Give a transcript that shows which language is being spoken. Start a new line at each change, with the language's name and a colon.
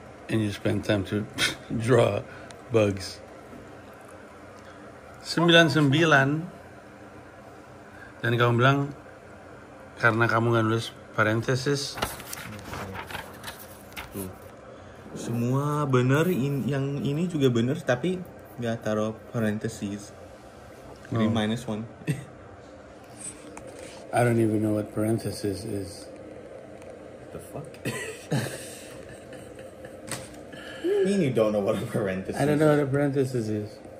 English: And you spend time to draw bugs. 99.
Indonesian: Dan kamu bilang karena kamu nggak nulis parenthesis. Semua benar, yang ini juga benar, tapi nggak taruh parenthesis. Jadi -1.
English: I don't even know what parenthesis is. The fuck? You mean you don't know what a parenthesis is? I don't know what a parenthesis is.